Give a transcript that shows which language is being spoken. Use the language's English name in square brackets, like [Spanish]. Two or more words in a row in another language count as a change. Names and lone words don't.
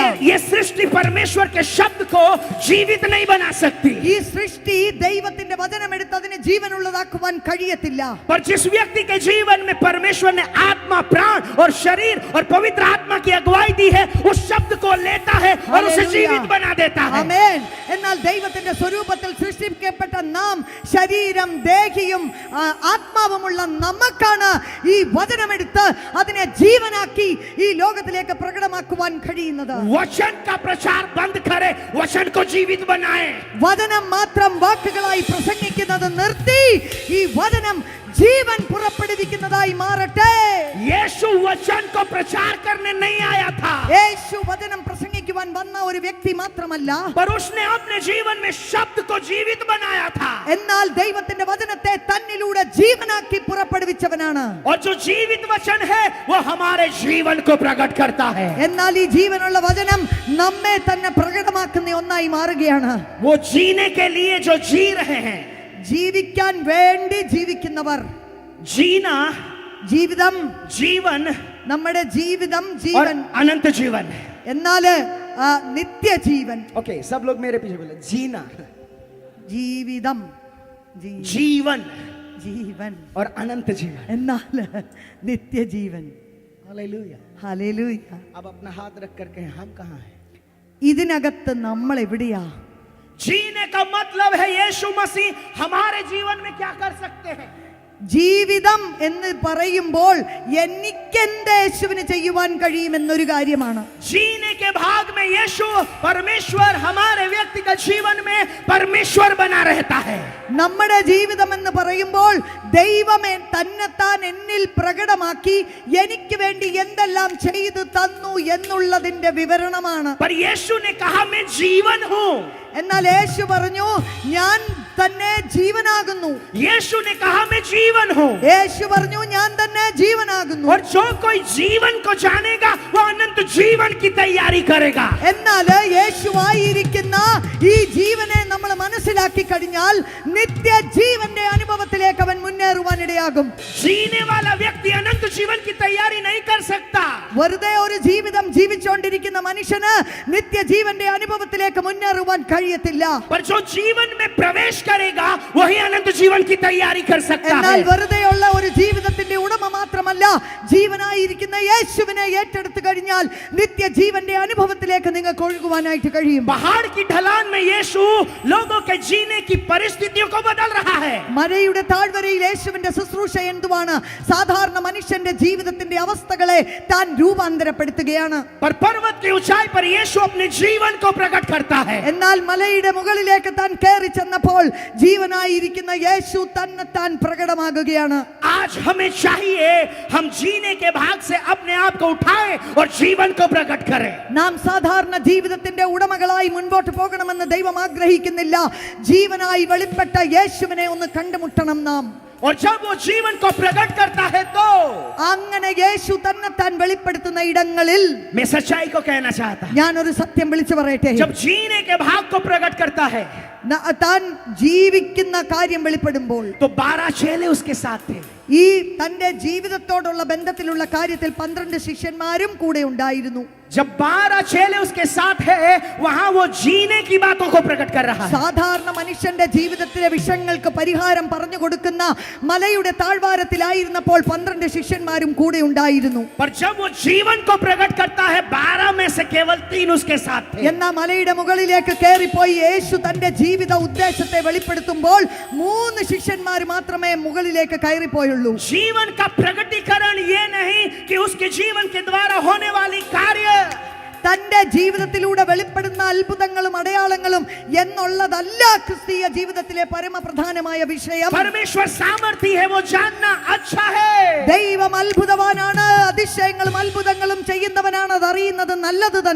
[Hindi] ये सृष्टि परमेश्वर के शब्द को जीवित नहीं बना सकती. [Malayalam] ഈ സൃഷ്ടി ദൈവത്തിന്റെ വചനം എടുത്ത് അതിനെ ജീവനുള്ളതാക്കുവാൻ കഴിയത്തില്ല. [Hindi] पर जिस व्यक्ति के जीवन में परमेश्वर ने आत्मा, प्राण और शरीर और पवित्र आत्मा की अगुवाई दी है, उस शब्द को लेता है और उसे हालेलुया. जीवित बना देता है. [Malayalam] ആമേൻ. എന്നാൽ ദൈവത്തിന്റെ സ്വരൂപത്തിൽ സൃഷ്ടിക്കപ്പെട്ട നാം ശരീരം ദേഹിയും ആത്മാവുമുള്ള നമുക്കാണ് ഈ വചനമെടുത്ത് അതിനെ ജീവനാക്കി ഈ ലോകത്തിലേക്ക് പ്രകടമാക്കുവാൻ കഴിയുന്നത്. [Hindi] वचन का प्रचार बंद करे, वचन को जीवित बनाए. [Malayalam] വചനം മാത്രം വാക്കുകളായി പ്രസംഗിക്കുന്നത് നിർത്തി ഈ വചനം ജീവൻ പുറപ്പെടുവിക്കുന്നതായി മാറട്ടെ. [Hindi] यीशु वचन को प्रचार करने नहीं आया था, [Malayalam] യേശു വചനം പ്രസംഗിക്കുവാൻ വന്ന ഒരു വ്യക്തി മാത്രമല്ല, [Hindi] पर उसने अपने जीवन में शब्द को जीवित बनाया था. [Malayalam] എന്നാൽ ദൈവത്തിന്റെ വചനത്തെ തന്നിലൂടെ ജീവനാക്കി പുറപ്പെടുവിച്ചവനാണ്. [Hindi] और जो जीवित वचन है वो हमारे जीवन को प्रकट करता है. [Malayalam] എന്നാൽ ഈ ജീവനുള്ള വചനം നമ്മെ തന്നെ പ്രകടമാക്കുന്ന ഒന്നായി മാറുകയാണ്. [Hindi] वो जीने के लिए जो जी रहे हैं, [Malayalam] ജീവിക്കാൻ വേണ്ടി ജീവിക്കുന്നവർ, [Hindi] जीना [Malayalam] ജീവിതം, [Hindi] जीवन [Malayalam] നമ്മുടെ ജീവിതം [Hindi] और [Malayalam] ജീവൻ, [Hindi] अनंत जीवन. [Malayalam] എന്നാല് നിത്യജീവൻ. [Hindi] ओके, सब लोग मेरे पीछे बोले, जीना, [Malayalam] ജീവിതം, [Hindi] जीवन [Malayalam] ജീവൻ, [Hindi] और अनंत जीवन. [Malayalam] എന്നാല് നിത്യജീവൻ. [Hindi] हालेलुया. [Malayalam] ഹല്ലേലൂയ. [Hindi] अब अपना हाथ रख करके हम कहाँ हैं? [Malayalam] ഇതിനകത്ത് നമ്മൾ എവിടെയാ? [Hindi] जीने का मतलब है यीशु मसीह हमारे जीवन में क्या कर सकते हैं. [Malayalam] ജീവിതം എന്ന് പറയുമ്പോൾ എനിക്ക് എന്റെ യേശുവിന് ചെയ്യുവാൻ കഴിയുമെന്നൊരു കാര്യമാണ്. [Hindi] जीने के भाग में यीशु परमेश्वर हमारे व्यक्तिगत जीवन में परमेश्वर बना रहता है. [Malayalam] നമ്മുടെ ജീവിതം എന്ന് പറയുമ്പോൾ ദൈവമേ തന്നെത്താൻ എന്നിൽ പ്രകടമാക്കി എനിക്ക് വേണ്ടി എന്തെല്ലാം ചെയ്തു തന്നു എന്നുള്ളതിന്റെ വിവരണമാണ്. [Hindi] पर यीशु ने कहा मैं जीवन हूँ. [Malayalam] എന്നാൽ യേശു പറഞ്ഞു ഞാൻ തന്നെ ജീവനാകുന്നു. [Hindi] यीशु ने कहा मैं जीवन हूँ. [Malayalam] യേശു പറഞ്ഞു ഞാൻ തന്നെ ജീവനാകുന്നു. [Hindi] और जो कोई जीवन को जानेगा वो अनंत जीवन की तैयारी करेगा. [Malayalam] എന്നാൽ യേശുവായിരിക്കുന്ന ഈ ജീവനെ നമ്മൾ മനസ്സിലാക്കി കഴിഞ്ഞാൽ നിത്യജീവന്റെ അനുഭവത്തിലേക്ക് അവൻ മുന്നേറുവാൻ ഇടയാകും. [Hindi] जीने वाला व्यक्ति अनंत जीवन की तैयारी नहीं कर सकता. [Malayalam] വെറുതെ ഒരു ജീവിതം ജീവിച്ചുകൊണ്ടിരിക്കുന്ന മനുഷ്യന് നിത്യജീവന്റെ അനുഭവത്തിലേക്ക് മുന്നേറുവാൻ കഴിയത്തില്ല. [Hindi] पर जो जीवन में प्रवेश करेगा वही अनंत जीवन की तैयारी कर सकता [Malayalam] എന്നാൽ [Hindi] है. [Malayalam] വെറുതെയുള്ള ഒരു ജീവിതത്തിന്റെ ഉടമ മാത്രമല്ല, ജീവനായിരിക്കുന്ന യേശുവിനെ ഏറ്റെടുത്തു കഴിഞ്ഞാൽ നിത്യജീവന്റെ അനുഭവത്തിലേക്ക് നിങ്ങൾക്ക് ഒഴുകുവാനായിട്ട് കഴിയും. [Hindi] पहाड़ की ढलान में यीशु लोगों के जीने की परिस्थितियों को बदल रहा है. [Malayalam] മലയുടെ താഴ്വരയിൽ യേശുവിന്റെ ശുശ്രൂഷ എന്തുവാണ്? സാധാരണ മനുഷ്യന്റെ ജീവിതത്തിന്റെ അവസ്ഥകളെ താൻ രൂപാന്തരപ്പെടുത്തുകയാണ്. [Hindi] पर पर्वत की ऊंचाई पर यीशु अपने जीवन को प्रकट करता है. [Malayalam] എന്നാൽ മലയുടെ മുകളിലേക്ക് താൻ കയറി ചെന്നപ്പോൾ ജീവനായിരിക്കുന്ന യേശു തന്നെത്താൻ പ്രകടമാകുകയാണ്. [Hindi] आज हमें चाहिए हम जीने के भाग से अपने आप को उठाएं और जीवन को प्रकट करें. [Malayalam] നാം സാധാരണ ജീവിതത്തിന്റെ ഉടമകളായി മുൻപോട്ട് പോകണമെന്ന് ദൈവം ആഗ്രഹിക്കുന്നില്ല. ജീവനായി വെളിപ്പെട്ട യേശുവിനെ ഒന്ന് കണ്ടുമുട്ടണം നാം. [Hindi] और जब वो जीवन को प्रकट करता है तो [Malayalam] അങ്ങനെ യേശു തന്നെത്താൻ വെളിപ്പെടുത്തുന്ന ഇടങ്ങളിൽ [Hindi] मैं सच्चाई को कहना चाहता हूं. [Malayalam] ഞാൻ ഒരു സത്യം വിളിച്ചു പറയട്ടെ. [Hindi] जब जीने के भाग को प्रकट करता है [Malayalam] താൻ ജീവിക്കുന്ന കാര്യം വെളിപ്പെടുമ്പോൾ [Hindi] तो 12 चेले उसके साथ थे. [Malayalam] ഈ തന്റെ ജീവിതത്തോടുള്ള ബന്ധത്തിലുള്ള കാര്യത്തിൽ 12 ശിഷ്യന്മാരും കൂടെ ഉണ്ടായിരുന്നു. [Hindi] जब 12 चेले उसके साथ है वहां वो जीने की बातों को प्रकट कर रहा है. [Malayalam] സാധാരണ മനുഷ്യന്റെ ജീവിതത്തിലെ വിഷയങ്ങൾക്ക് പരിഹാരം പറഞ്ഞു കൊടുക്കുന്ന മലയുടെ താഴ്വാരത്തിലായിരുന്നപ്പോൾ 12 ശിഷ്യന്മാരും കൂടെ ഉണ്ടായിരുന്നു. [Hindi] पर जब वो जीवन को प्रकट करता है 12 में से केवल 3 उसके साथ थे. [Malayalam] എന്നാൽ മലയുടെ മുകളിലേക്ക് കയറിപ്പോയി യേശു തന്റെ ജീവിത ഉദ്ദേശത്തെ വെളിപ്പെടുത്തുമ്പോൾ 3 ശിഷ്യന്മാർ മാത്രമേ മുകളിലേക്ക് കയറിപ്പോയുള്ളൂ. [Hindi] जीवन का प्रकटीकरण ये नहीं कि उसके जीवन के द्वारा होने वाली कार्य [Malayalam] തന്റെ ജീവിതത്തിലൂടെ വെളിപ്പെടുന്ന അത്ഭുതങ്ങളും അടയാളങ്ങളും എന്നുള്ളതല്ല ക്രിസ്തീയ ജീവിതത്തിലെ പരമപ്രധാനമായ വിഷയം. [Hindi] परमेश्वर सामर्थी है वो जानना अच्छा है. [Malayalam] ദൈവം അത്ഭുതവാനാണ്, അതിശയങ്ങളും അത്ഭുതങ്ങളും ചെയ്യുന്നവനാണ്, അതറിയുന്നത് നല്ലത് തന്നെ.